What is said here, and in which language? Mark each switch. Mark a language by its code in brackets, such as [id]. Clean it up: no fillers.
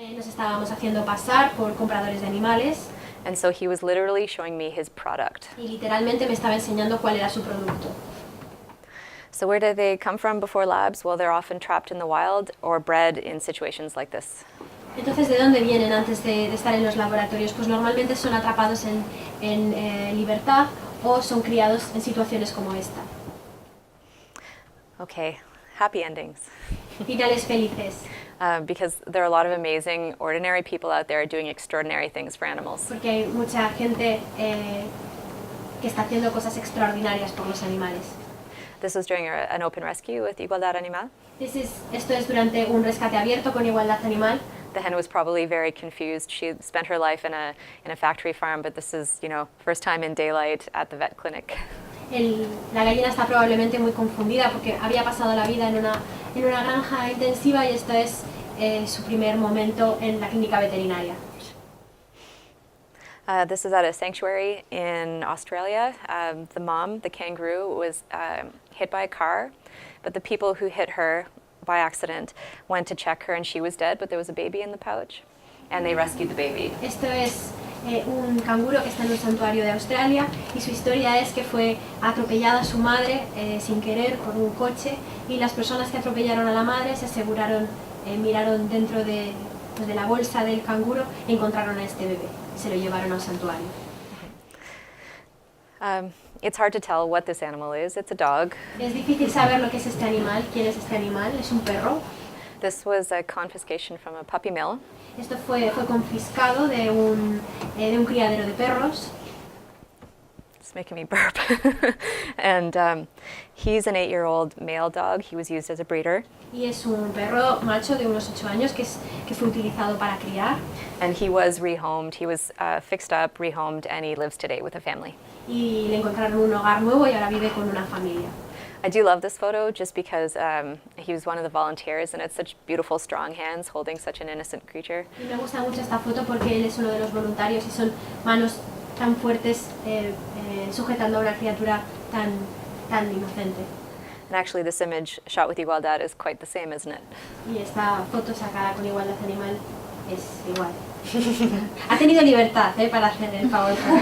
[es] Nos estábamos haciendo pasar por compradores de animales. [en] And so he was literally showing me his product. [es] Y literalmente me estaba enseñando cuál era su producto. [en] So where do they come from before labs? Well, they're often trapped in the wild or bred in situations like this. [es] Entonces, ¿de dónde vienen antes de estar en los laboratorios? Pues normalmente son atrapados en libertad o son criados en situaciones como esta. [en] Okay, happy endings. [es] Finales felices. [en] Because there are a lot of amazing, ordinary people out there doing extraordinary things for animals. [es] Porque hay mucha gente que está haciendo cosas extraordinarias por los animales. [en] This was during an open rescue with Igualdad Animal. [es] Esto es durante un rescate abierto con Igualdad Animal. [en] The hen was probably very confused. She spent her life in a factory farm, but this is, first time in daylight at the vet clinic. [es] La gallina está probablemente muy confundida porque había pasado la vida en una granja intensiva y esto es su primer momento en la clínica veterinaria. [en] This is at a sanctuary in Australia. The mom, the kangaroo, was hit by a car, but the people who hit her by accident went to check her and she was dead, but there was a baby in the pouch, and they rescued the baby. [es] Esto es un canguro que está en un santuario de Australia y su historia es que fue atropellada su madre sin querer por un coche y las personas que atropellaron a la madre se aseguraron, miraron dentro de la bolsa del canguro y encontraron a este bebé y se lo llevaron al santuario. [en] It's hard to tell what this animal is. It's a dog. [es] Es difícil saber lo que es este animal, quién es este animal, es un perro. [en] This was a confiscation from a puppy mill. [es] Esto fue confiscado de un criadero de perros. [en] It's making me burp. And he's an 8-year-old male dog. He was used as a breeder. [es] Y es un perro macho de unos 8 años que fue utilizado para criar. [en] And he was rehomed. He was fixed up, rehomed, and he lives today with a family. [es] Y le encontraron un hogar nuevo y ahora vive con una familia. [en] I do love this photo just because he was one of the volunteers and it's such beautiful, strong hands holding such an innocent creature. [es] Y me gusta mucho esta foto porque él es uno de los voluntarios y son manos tan fuertes sujetando a una criatura tan inocente. [en] And actually this image shot with igualdad is quite the same, isn't it? [es] Y esta foto sacada con igualdad animal es igual. Ha tenido libertad para hacer el favor.